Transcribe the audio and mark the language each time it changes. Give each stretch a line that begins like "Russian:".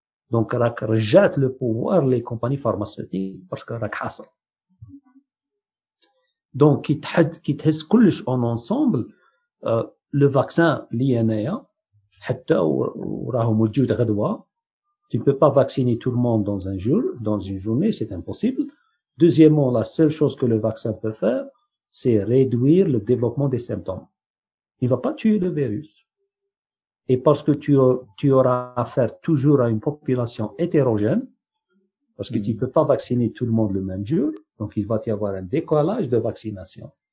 French: Donc
Arabic: راك رجعت
French: le pouvoir les compagnies pharmaceutiques parce que
Arabic: راك حاصل. Donc كي تهز كلش
French: en ensemble,
Arabic: le vaccin اللي هنايا حتى وراه موجود غدوة.
French: Tu ne peux pas vacciner tout le monde dans un jour, dans une journée, c'est impossible. Deuxièmement, la seule chose que le vaccin peut faire, c'est réduire le développement des symptômes. Il ne va pas tuer le virus. Et parce que tu auras affaire toujours à une population hétérogène, parce que tu ne peux pas vacciner tout le monde le même jour, donc il va y avoir un décalage de vaccination.